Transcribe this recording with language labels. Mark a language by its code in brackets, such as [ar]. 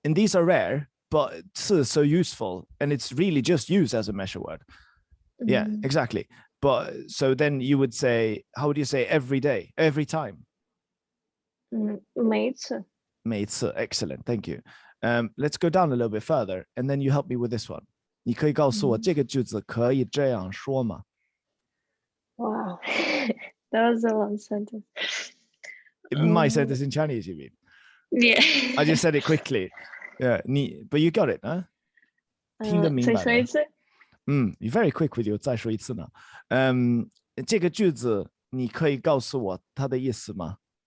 [en] And these are rare, but 次 is so useful, and it's really just used as a measure word. Yeah, exactly. But so then you would say, how would you say every day, every time? [zh] 每一次 [en] 每次, excellent, thank you. Let's go down a little bit further, and then you help me with this one. [zh] 你可以告诉我这个句子可以这样说吗? [en] Wow. That was a long sentence. My sentence in Chinese, you mean? Yeah. I just said it quickly. Yeah, but you got it, huh? [zh] 听得明白吗？再说一次 [en] You're very quick with you. [zh] 再说一次呢。这个句子你可以告诉我它的意思吗？